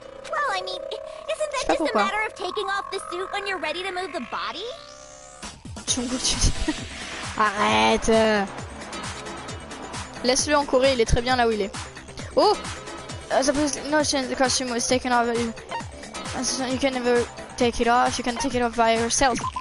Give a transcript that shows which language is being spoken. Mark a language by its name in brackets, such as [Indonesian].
[English] Well, I mean, isn't that just a matter of taking off the suit when you're ready to move the body? [French] Arrête. Laisse-le en Corée, il est très bien là où il est. [English] Oh, suppose no change the costume was taken off. You can never take it off. You can take it off by yourself.